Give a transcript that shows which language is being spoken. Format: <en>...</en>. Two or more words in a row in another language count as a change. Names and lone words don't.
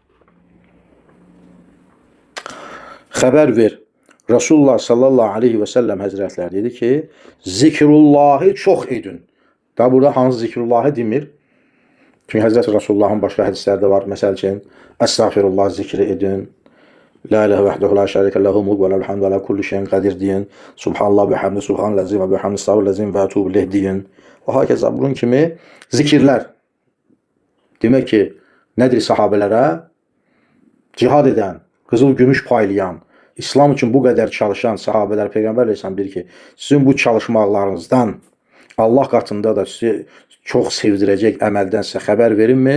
<az>Xəbər ver. Rasulullah</az> <ar>صلى الله عليه وسلم</ar> <az>həzrətləri dedi ki, zikrullahı çox edin. Da burada hansı zikrullahı demir? Çünki Həzrət Rasulullahın başqa hədislərdə var. Məsəl üçün, əstəğfirullah zikri edin.</az> <ar>لا إله وحده لا شريك له الملك وله الحمد وعلى كل شيء قدير deyin. سبحان الله وحمد سبحان الله العظيم وبحمده أستغفر الله العظيم وأتوب إليه deyin.</ar> <az>Və hakeza bunun kimi zikirlər. Demək ki, nədir sahabelərə? Cihad edən, qızıl gümüş paylayan, İslam üçün bu qədər çalışan sahabelər Peyğəmbər Aleyhisselam deyir ki, sizin bu çalışmaqlarınızdan Allah qatında da sizi çox sevdirəcək əməldən sizə xəbər verilmi?</az>